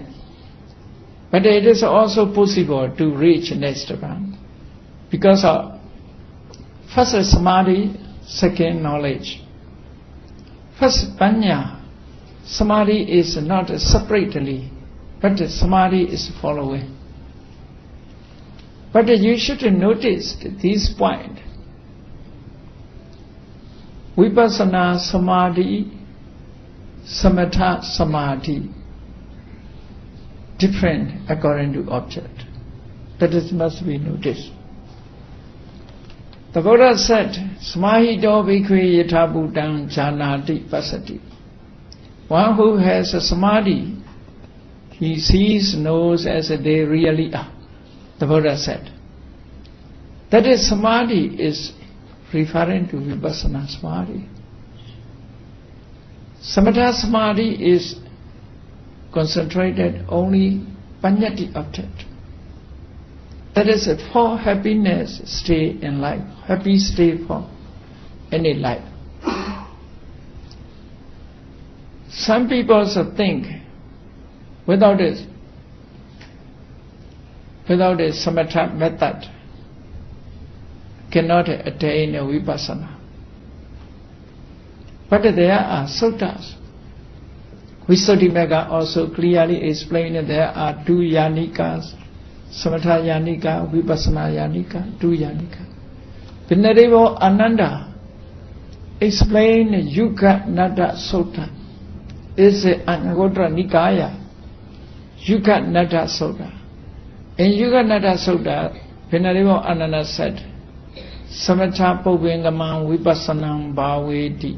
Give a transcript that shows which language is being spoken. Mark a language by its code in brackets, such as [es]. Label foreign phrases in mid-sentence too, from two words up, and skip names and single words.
[en] But it is also possible to reach next pond, because of first samadhi, second knowledge. First panya, Samadhi is not separately, but samadhi is following. But you should notice this point. [pi] Vipassana samadhi, samatha samadhi, [en] different according to object. That is must be noticed. The Buddha said, [pi] Samahito bhikkhve yatha bhutang janati pasati. [en] One who has a samadhi, he sees, knows as they really are. The Buddha said. That is, samadhi is referring to vipassana samadhi. Samatha samadhi is concentrated only panyati object. That is for happiness stay in life, happy stay for any life. Some people think without a samatha method cannot attain a vipassana. But there are suttas. Visuddhimagga also clearly explained that there are two yanikas, [pi] samatha yanika, vipassana yanika, [en] two yanika. Venerable Ananda explained Yuga Nada Sutta. It's an Angotra Nikaya. Yuga Nada Sutta. In Yuga Nada Sutta, Venerable Ananda said, [pi] Samatha Povengamam Vipassanam Bhaveti.